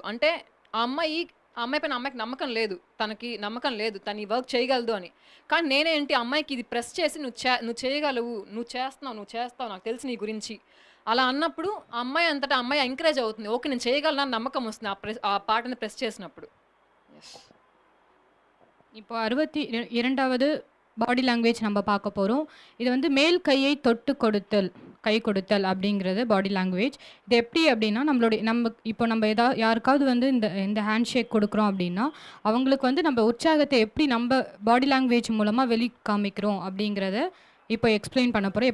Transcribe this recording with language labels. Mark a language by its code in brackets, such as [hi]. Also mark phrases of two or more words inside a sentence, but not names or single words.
[te] అంటే ఆ అమ్మాయి పైన అమ్మాయికి నమ్మకం లేదు, తనకి నమ్మకం లేదు తను ఈ వర్క్ చేయగలదు అని. కానీ నేనేంటి అమ్మాయికి ఇది ప్రెస్ చేసి నువ్వు చేయగలవు, నువ్వు చేస్తావు, నాకు తెలిసి నీ గురించి అలా అన్నప్పుడు ఆ అమ్మాయి అంతటా అమ్మాయి ఎంకరేజ్ అవుతుంది, ఓకే నేను చేయగలను నమ్మకం వస్తుంది ఆ పార్ట్ని ప్రెస్ చేసినప్పుడు. [ta] இப்போ 62வது [en] body language [ta] நம்ம பார்க்க போகிறோம். இது வந்து மேல் கையை தொட்டு கை கொடுத்தல் அப்படிங்கிறது [en] body language. [ta] இது எப்படி அப்படின்னா, நம்ம யாருக்காவது வந்து இந்த [en] hand shake [ta] கொடுக்குறோம் அப்படின்னா, அவங்களுக்கு வந்து நம்ம உற்சாகத்தை எப்படி நம்ம [en] body language [ta] மூலமாக வெளி காமிக்கிறோம் அப்படிங்கிறத இப்போ எக்ஸ்பிளைன் பண்ண போகிறோம்.